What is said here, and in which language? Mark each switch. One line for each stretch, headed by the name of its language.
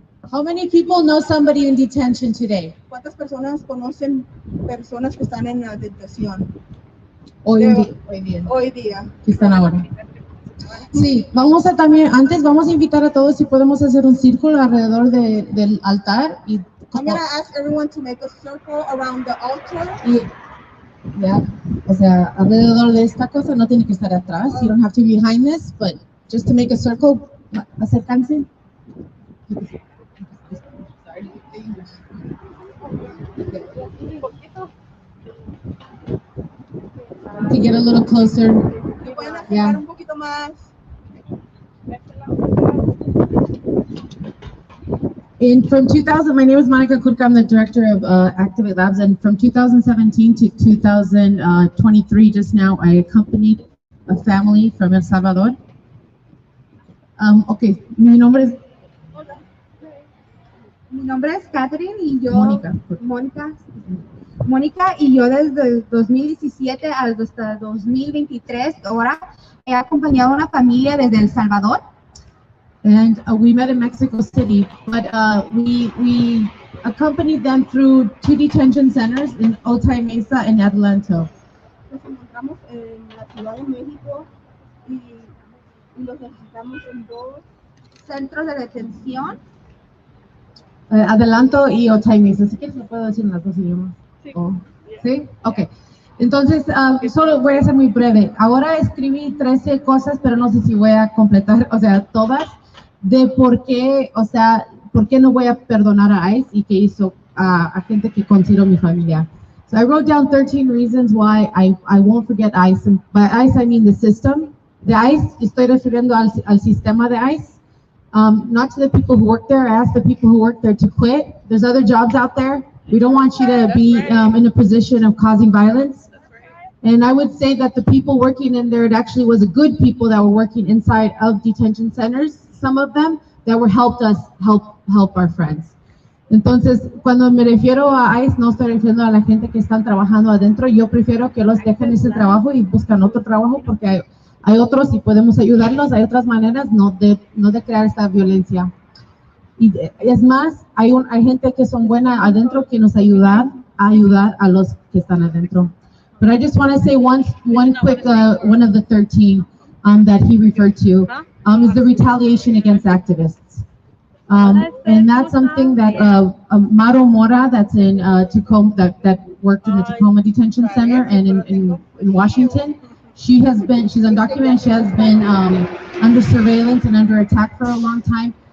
English: How many people know somebody in detention today?
Spanish: ¿Cuántas personas conocen personas que están en la detención Hoy día. hoy día? ¿Qué están ahora? Sí, vamos a también, antes vamos a invitar a todos si podemos hacer un círculo alrededor del altar y
English: I'm gonna ask everyone to make a circle around the altar.
Spanish: ya, o sea, alrededor de esta cosa no tiene que estar atrás.
English: You don't have to be behind this, but just to make a circle,
Spanish: acércanse.
English: To get a little closer. Yeah.
Spanish: Un poquito más.
English: And from 2000, my name is Monica Kurka. I'm the director of Activate Labs. And from 2017 to 2023, just now, I accompanied a family from El Salvador.
Spanish: Okay, mi nombre es Catherine y yo. Mónica. Y yo desde el 2017 hasta 2023 ahora he acompañado a una familia desde El Salvador.
English: And we met in Mexico City, but we accompanied them through 2 detention centers in Otay Mesa and Adelanto.
Spanish: Nos encontramos en la Ciudad de México y los visitamos en 2 centros de detención. Adelanto y Otay Mesa. Si quieres lo puedo decir en las 2 idiomas. Sí. ¿Sí? Ok. Entonces, solo voy a ser muy breve. Ahora escribí 13 cosas, pero no sé si voy a completar, o sea, todas, de por qué, o sea, por qué no voy a perdonar a ICE y qué hizo a gente que considero mi familia.
English: So I wrote down 13 reasons why I won't forget ICE. And by ICE, I mean the system.
Spanish: The ICE, estoy refiriendo al sistema de ICE.
English: Not to the people who work there. I asked the people who work there to quit. There's other jobs out there. We don't want you to be in a position of causing violence. And I would say that the people working in there, it actually was good people that were working inside of detention centers, some of them, that were helped us help our friends.
Spanish: Entonces, cuando me refiero a ICE, no estoy refiriendo a la gente que están trabajando adentro. Yo prefiero que los dejen ese trabajo y buscan otro trabajo porque hay otros y podemos ayudarlos. Hay otras maneras no de crear esta violencia. Y es más, hay gente que son buena adentro que nos ayudan a ayudar a los que están adentro.
English: But I just want to say one quick, one of the 13 that he referred to is the retaliation against activists. And that's something that Maro Mora, that's in Tacoma, that worked in the Tacoma Detention Center and in Washington, she's undocumented, she has been under surveillance and under attack for a long time.